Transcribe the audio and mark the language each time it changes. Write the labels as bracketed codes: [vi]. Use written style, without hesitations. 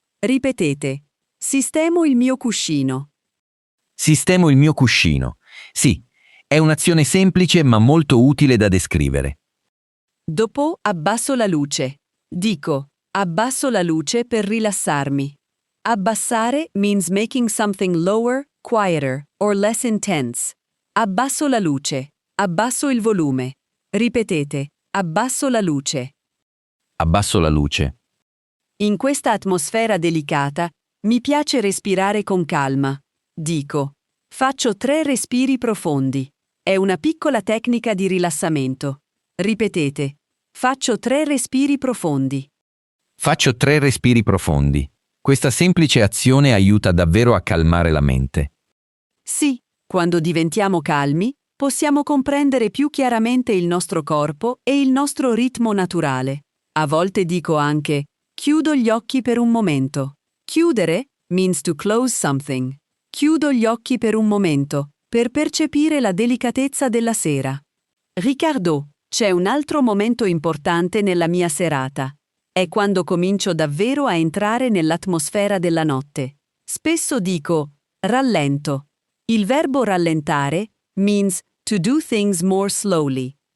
[it] Ripetete, sistemo il mio cuscino. Sistemo il mio cuscino. Sì, è un'azione semplice ma molto utile da descrivere. Dopo abbasso la luce. Dico, abbasso la luce per rilassarmi. [en] Abbassare means making something lower, quieter, or less intense. [it] Abbasso la luce. Abbasso il volume. Ripetete, abbasso la luce. Abbasso la luce. In questa atmosfera delicata, mi piace respirare con calma. Dico, faccio 3 respiri profondi. È una piccola tecnica di rilassamento. Ripetete, faccio 3 respiri profondi. Faccio 3 respiri profondi. Questa semplice azione aiuta davvero a calmare la mente. Sì, quando diventiamo calmi, possiamo comprendere più chiaramente il nostro corpo e il nostro ritmo naturale. A volte dico anche, chiudo gli occhi per un momento. [en] Chiudere means to close something. [it] Chiudo gli occhi per un momento, per percepire la delicatezza della sera. Riccardo, c'è un altro momento importante nella mia serata. È quando comincio davvero a entrare nell'atmosfera della notte. Spesso dico, rallento. Il verbo rallentare [en] means to do things more slowly.